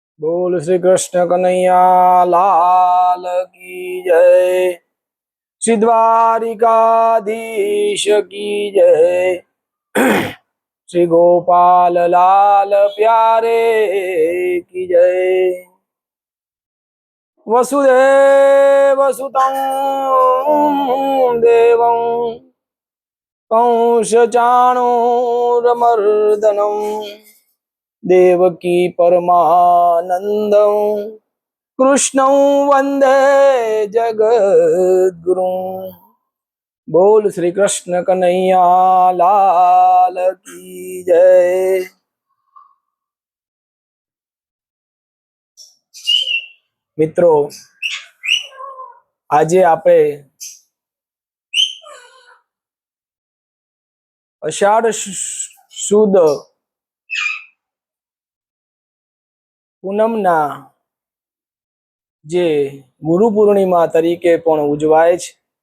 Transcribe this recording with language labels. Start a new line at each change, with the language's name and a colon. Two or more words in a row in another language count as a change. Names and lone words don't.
Hindi: बोल श्री कृष्ण कन्हैया लाल की जय। श्री द्वारिकाधीश की जय। श्री गोपाल लाल प्यारे की जय।
Sanskrit: वसुदेव सुतं देवं कंस चाणूरमर्दनं देवकी परमानंदं कृष्णं वंदे जगद्गुरुं।
Hindi: बोल श्री कृष्ण कन्हैया लाल की जय।
Gujarati: મિત્રો, આજે આપણે અષાઢ સુદ પૂનમના જે ગુરુ પૂર્ણિમા તરીકે પણ ઉજવાય છે.